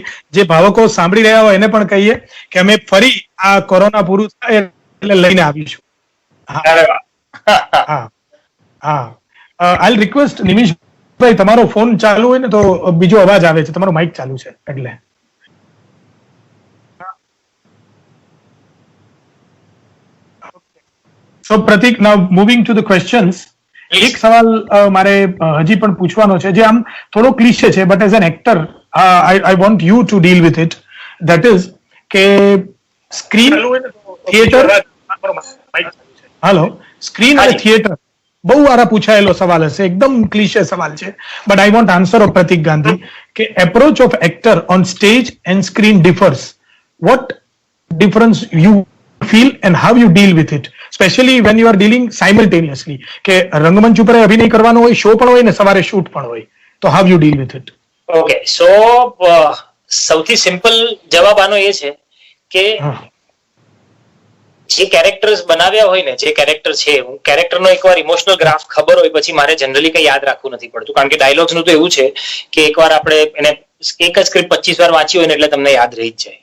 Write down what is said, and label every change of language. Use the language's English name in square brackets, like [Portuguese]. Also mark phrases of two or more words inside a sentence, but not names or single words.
[Gujarati] જે ભાવકો સાંભળી રહ્યા હોય એને પણ કહીએ કે અમે ફરી આ કોરોના પૂરું થાય એટલે લઈને આવીશું. હા હા, [English] I request [Gujarati] નિમિષભાઈ, તમારો ફોન ચાલુ હોય ને તો બીજો અવાજ આવે છે, તમારો માઇક ચાલુ છે એટલે. [English] So Pratik, now moving to the questions. [Gujarati] એક સવાલ મારે હજી પણ પૂછવાનો છે જે આમ થોડો ક્લિશે છે, [English] but as an actor I want you to deal with it. That is [Gujarati] કે સ્ક્રીન, થિયેટર, હલો, સ્ક્રીન અને થિયેટર બહુ વારા પૂછાયેલો સવાલ હશે, એકદમ ક્લિશે સવાલ છે, [English] but I want answer of Pratik Gandhi [Gujarati] કે [English] approach of actor on stage and screen differs. what difference you feel and how you deal with it, especially when you are dealing simultaneously [Gujarati] કે રંગમંચ ઉપર અભિનય કરવાનો હોય, શો પણ હોય ને સવારે શૂટ પણ હોય, [English] તો how you deal with it? [Gujarati] ઓકે, સો સૌથી સિમ્પલ જવાબ આનો એ છે કે જે કેરેક્ટર્સ બનાવ્યા હોય ને, જે કેરેક્ટર છે, હું કેરેક્ટરનો એકવાર [English] emotional graph [Gujarati] ખબર હોય પછી મારે જનરલી કઈ યાદ રાખવું નથી પડતું, કારણ કે ડાયલોગ્સ નું તો એવું છે કે એકવાર આપણે એને એક જ સ્ક્રિપ્ટ 25 વાર વાંચી હોય ને એટલે તમને યાદ રહી જ જાય.